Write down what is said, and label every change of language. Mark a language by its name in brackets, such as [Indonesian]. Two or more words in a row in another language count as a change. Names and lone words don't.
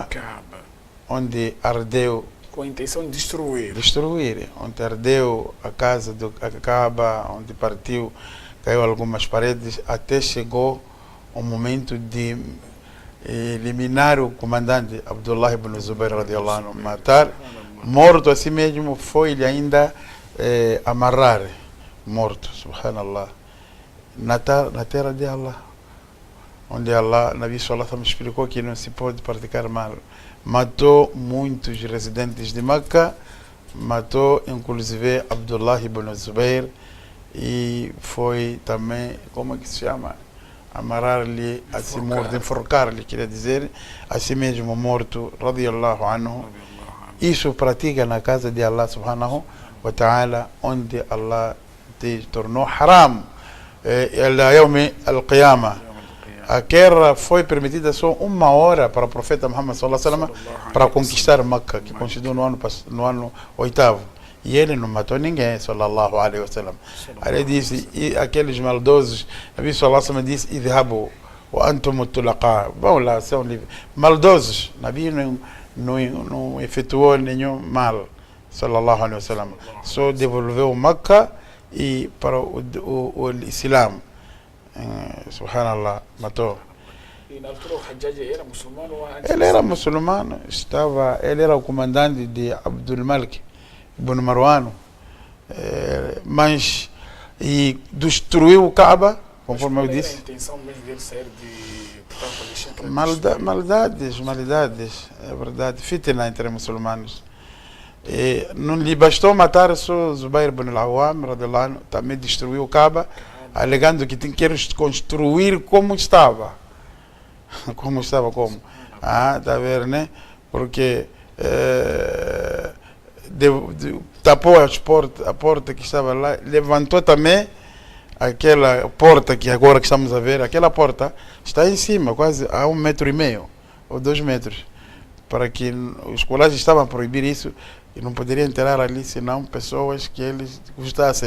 [Portuguese] acaba onde ardeu, com a intenção de destruir, onde ardeu a casa do Kaaba, onde partiu, caiu algumas paredes, até chegou o momento de eliminar o comandante Abdullah ibn Zubayr [Arabic] رضي الله عنه, [Portuguese] matar, morto assim mesmo, foi-lhe ainda amarrar, morto, subhanallah, na terra de Allah, onde Allah, [Arabic] النبي صلى الله عليه وسلم [Portuguese] explicou que não se pode praticar mal. Matou muitos residentes de Meca, matou inclusive Abdullah ibn Zubayr, e foi também, como é que se chama? Amarrar-lhe, assim morto, enforcar-lhe, queria dizer, assim mesmo morto, [Arabic] رضي الله عنه. [Portuguese] Isso pratica na casa de [Arabic] الله سبحانه وتعالى, [Portuguese] onde Allah te tornou haram, [Arabic] إلى يوم القيامة. [Portuguese] A guerra foi permitida só 1 hora para o profeta Muhammad [Arabic] صلى الله عليه وسلم [Portuguese] para conquistar Meca, que coincidiu no ano 8º. E ele não matou ninguém, [Arabic] صلى الله عليه وسلم. [Portuguese] Ele disse, e aqueles maldosos, [Arabic] النبي صلى الله عليه وسلم [Portuguese] disse, [Arabic] اذهبوا وأنتم الطلقاء, [Portuguese] vão lá, são livres. Maldosos, Nabi não efetuou nenhum mal, [Arabic] صلى الله عليه وسلم. [Portuguese] Só devolveu Meca e para o Islam. Subhanallah, matou. E na altura o Hajjaj era muçulmano ou antes? Ele era muçulmano, ele era o comandante de Abdul Malik ibn Marwan, mas destruiu o Kaaba, conforme eu disse. A intenção mesmo dele sair de portanto, Maldades, é verdade, fitna entre muçulmanos. Não lhe bastou matar só Zubair ibn al-Awwam, também destruiu o Kaaba, alegando que quer construir como estava. Como? Está a ver, né? Porque tapou a porta que estava lá, levantou também aquela porta que agora que estamos a ver, aquela porta está em cima, quase a 1,5 metro ou 2 metros, para que os colégios estavam a proibir isso e não poderiam entrar ali senão pessoas que eles gostassem.